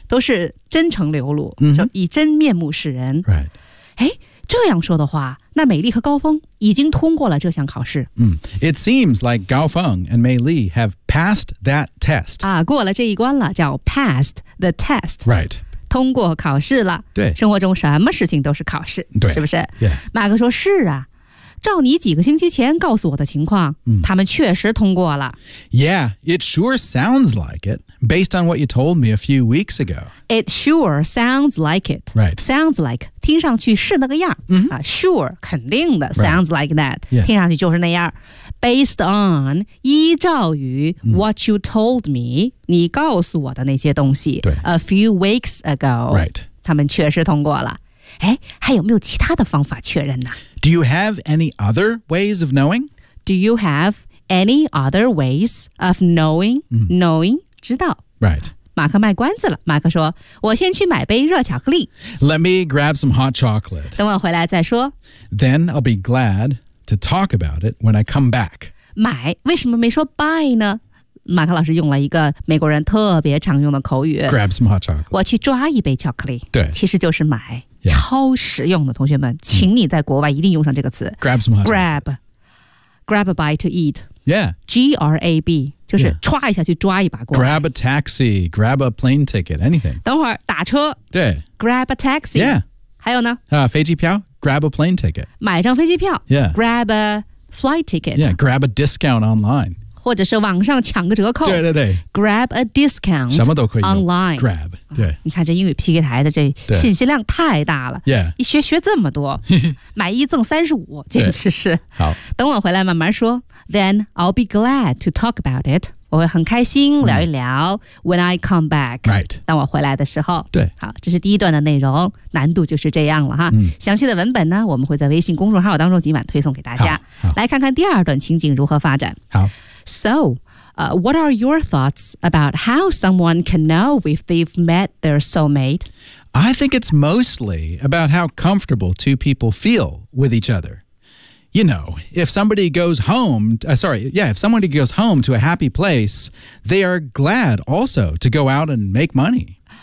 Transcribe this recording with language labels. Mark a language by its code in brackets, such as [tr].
[zh] 都是真诚流露、以真面目示人。 [en] Right. [zh] 这样说的话，那美丽和高峰已经通过了这项考试。 [en] It seems like Gao Feng and Mei Li have passed that test. [zh] 啊，过了这一关了，叫 [en] passed the test. Right. [zh] 通过考试了。对。生活中什么事情都是考试，对，是不是？ [en] Yeah. [zh] 马克说，是啊，照你几个星期前告诉我的情况，他们确实通过了。 [en] Yeah, it sure sounds like it, based on what you told me a few weeks ago. It sure sounds like it. Right. [zh] Sounds like, 听上去是那个样。Sure, 肯定的。 [en] Right. Sounds like that,、 yeah. [zh] 听上去就是那样。Based on, 依照于 [en] what you told me, [zh] 你告诉我的那些东西。对。 [en] A few weeks ago. Right. [zh] 他们确实通过了。还有没有其他的方法确认呢？ [en] Do you have any other ways of knowing? Do you have any other ways of knowing? Knowing, 知道。 Right. [zh] 马克卖关子了。马克说，我先去买杯热巧克力。 [en] Let me grab some hot chocolate. [zh] 等我回来再说。 [en] Then I'll be glad to talk about it when I come back. [zh] 买，为什么没说 buy 呢？马克老师用了一个美国人特别常用的口语 [en] Grab some hot chocolate [zh] 我去抓一杯巧克力对其实就是买、 [en] yeah. [zh] 超实用的同学们请你在国外一定用上这个词 [en] Grab some hot chocolate Grab a bite to eat Yeah [zh] G-R-A-B 就是抓一下去抓一把过来 [en] Grab a taxi Grab a plane ticket Anything [zh] 等会儿打车对 [en] Grab a taxi Yeah [zh] 还有呢、飞机票 [en] Grab a plane ticket [zh] 买张飞机票 [en] Yeah Grab a flight ticket Yeah Grab a discount online [zh] 或者是网上抢个折扣对对对 [en] Grab a discount [zh] 什么都可以 [en] online [zh] Grab 对、啊、你看这英语 PK 台的这信息量太大了 [en] Yeah [zh] 一学学这么多买一赠35简直是好等我回来慢慢说 [en] Then I'll be glad to talk about it [zh] 我会很开心聊一聊、 [en] When I come back Right [zh] 当我回来的时候对好这是第一段的内容难度就是这样了哈、详细的文本呢我们会在微信公众号当中今晚推送给大家来看看第二段情景如何发展好 [en] So, what are your thoughts about how someone can know if they've met their soulmate? I think it's mostly about how comfortable two people feel with each other. You know, if somebody goes home to a happy place, they are glad also to go out and make money.